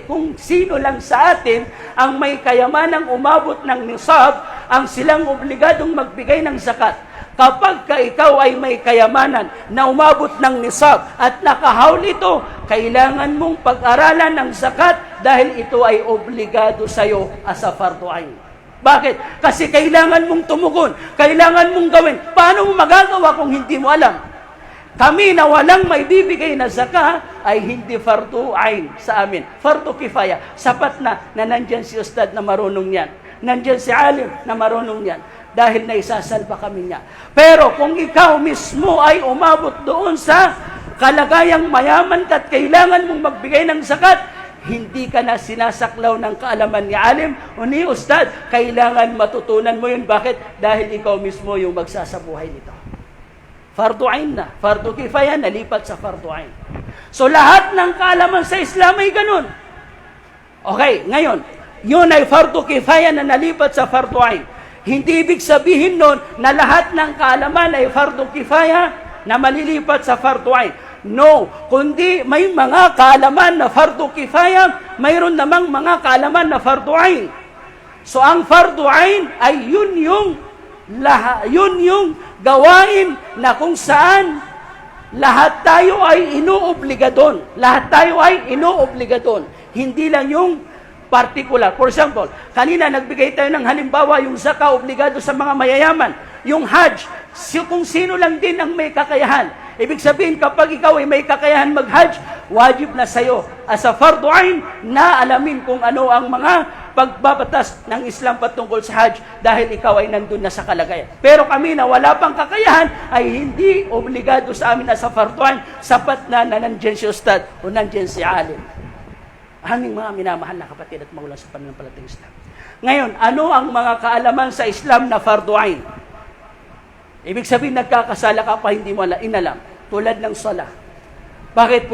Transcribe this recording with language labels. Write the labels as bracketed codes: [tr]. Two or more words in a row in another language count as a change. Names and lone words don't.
[tl] Kung sino lang sa atin ang may kayamanang umabot ng nisab, ang silang obligadong magbigay ng zakat. Kapag ikaw ay may kayamanan na umabot ng nisab at nakahaul ito, kailangan mong pag-aralan ng zakat dahil ito ay obligado sa iyo [en] as a [ar] فرض عين. [tl] Bakit? Kasi kailangan mong tumugon, kailangan mong gawin. Paano mo magagawa kung hindi mo alam? Kami na walang may bibigay na zakah ay hindi [ar] فرض عين [tl] sa amin. [ar] فرض كفاية. [tl] Sapat na nandyan si ustad na marunong yan. Nandyan si alim na marunong yan. Dahil naisasalba kami niya. Pero kung ikaw mismo ay umabot doon sa kalagayang mayaman ka at kailangan mong magbigay ng zakat, hindi ka na sinasaklaw ng kaalaman ni alim o ni ustad. Kailangan matutunan mo yun. Bakit? Dahil ikaw mismo yung magsasabuhay nito. [ar] فرض عين na. فرض كفاية, [tl] nalipat sa [ar] فرض عين. [tl] So, lahat ng kaalaman sa Islam ay ganun. Okay, ngayon, yun ay [ar] فرض كفاية [tl] na nalipat sa [ar] فرض عين. [tl] Hindi ibig sabihin nun na lahat ng kaalaman ay [ar] فرض كفاية [tl] na malilipat sa [ar] فرض عين. [tl] No, kundi may mga kaalaman na [ar] فرض كفاية, [tl] mayroon namang mga kaalaman na [ar] فرض عين. [tl] So, ang [ar] فرض عين [tl] ay yun yung gawain na kung saan lahat tayo ay inuobligadon. Lahat tayo ay inuobligadon. Hindi lang yung particular. [en] For example, [tl] kanina nagbigay tayo ng halimbawa yung zakah obligado sa mga mayayaman. Yung hajj, kung sino lang din ang may kakayahan. Ibig sabihin, kapag ikaw ay may kakayahan mag-hajj, wajib na sa'yo [en] as a [ar] فرض عين [tl] na alamin kung ano ang mga pagbabatas ng Islam patungkol sa Hajj dahil ikaw ay nandun na sa kalagayan. Pero kami na wala pang kakayahan ay hindi obligado sa amin [en] as a [ar] فرض عين, [tl] sapat na nandyan si ustad o nandyan si alim. Aming mga minamahal na kapatid at magulang sa pananampalatayang Islam. Ngayon, ano ang mga kaalaman sa Islam na [ar] فرض عين? [tl] Ibig sabihin, nagkakasala ka pa hindi mo inalam. tulad ng sala. Bakit?